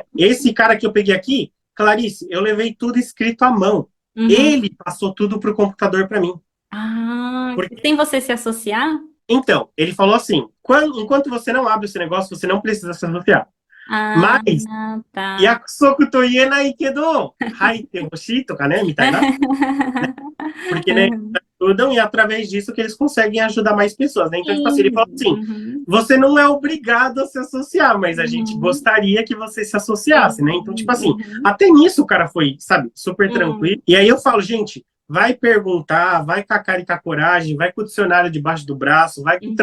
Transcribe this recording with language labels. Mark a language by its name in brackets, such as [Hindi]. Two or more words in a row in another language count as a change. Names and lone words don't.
[Portuguese] Esse cara que eu peguei aqui, Clarice, eu levei tudo escrito à mão. Uhum. Ele passou tudo pro computador para mim. Ah, sem você se associar? Então, ele falou assim: enquanto você não abre esse negócio, você não precisa se associar. Ah, Mas tá. [Japanese] 約束と言えないけど、入ってほしいとかね、みたいな。 [Portuguese] Porque, né, Uhum. ajudam e é através disso que eles conseguem ajudar mais pessoas, né? Então, tipo assim, ele falou Sim. assim, Uhum. você não é obrigado a se associar, mas a gente Uhum. gostaria que você se associasse, né? Então, tipo Sim. assim, Uhum. até nisso o cara foi, sabe, super tranquilo. Uhum. E aí eu falo, gente, vai perguntar, vai com a cara e com a coragem, vai com o dicionário debaixo do braço, vai com o